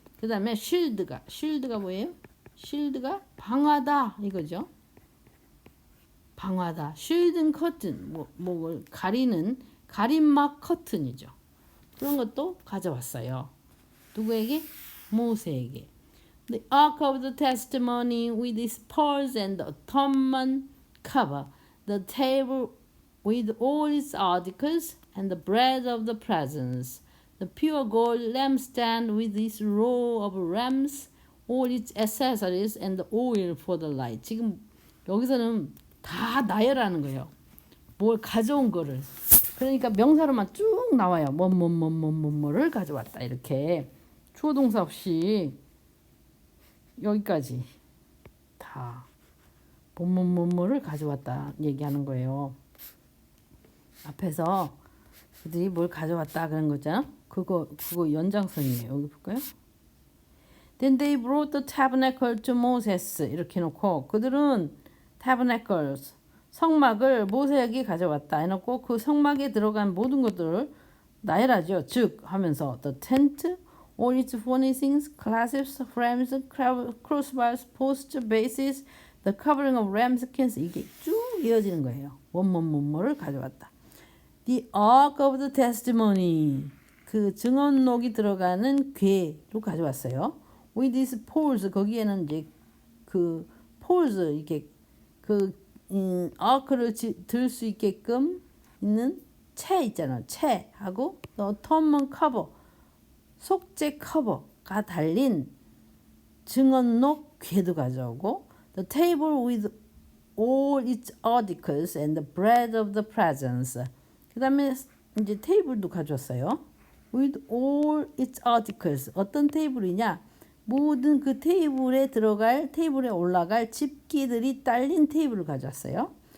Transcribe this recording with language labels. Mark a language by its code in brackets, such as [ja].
[ko] 그다음에 shield가 뭐예요? shield가 방화다 이거죠. 방화다. shielding curtain 뭘 가리는 가림막 커튼이죠. 그런 것도 가져왔어요. 누구에게? 모세에게. [en] The ark of the testimony with its poles and the atonement cover, the table with all its articles, and the bread of the presence, the pure gold lampstand with its row of lamps, all its accessories, and the oil for the light. [ko] 지금 여기서는 다 나열하는 거예요. 뭘 가져온 거를. 그러니까 명사로만 쭉 나와요. 뭐를 가져왔다 이렇게 주어 동사 없이 여기까지 다 뭐를 가져왔다 얘기하는 거예요. 앞에서 그들이 뭘 가져왔다 그런 거잖아. 그거 연장선이에요. 여기 볼까요? [en] Then they brought the tabernacle to Moses [ko] 이렇게 놓고 그들은 tabernacles 성막을 모세에게 가져왔다 해놓고 그 성막에 들어간 모든 것들을 나열하죠. 즉 하면서 [en] the tent, all its furnishings, clasps, frames, crossbars, posts, bases, the covering of ram skins [ko] 이게 쭉 이어지는 거예요. 뭐를 가져왔다. [en] The ark of the testimony [ko] 그 증언록이 들어가는 궤로 가져왔어요. [en] With these poles [ko] 거기에는 이제 그 poles 이게 그 아크를 들 수 있게끔 있는 채 있잖아요. 채하고 [en] atonement cover [ko] 속죄 커버가 달린 증언록 궤도 가져오고 [en] the table with all its articles and the bread of the presence. [ko] 그 다음에 이제 테이블도 가져왔어요. [en] with all its articles [ko] 어떤 테이블이냐? 모든 그 테이블에 올라갈 집기들이 딸린 테이블을 가져왔어요.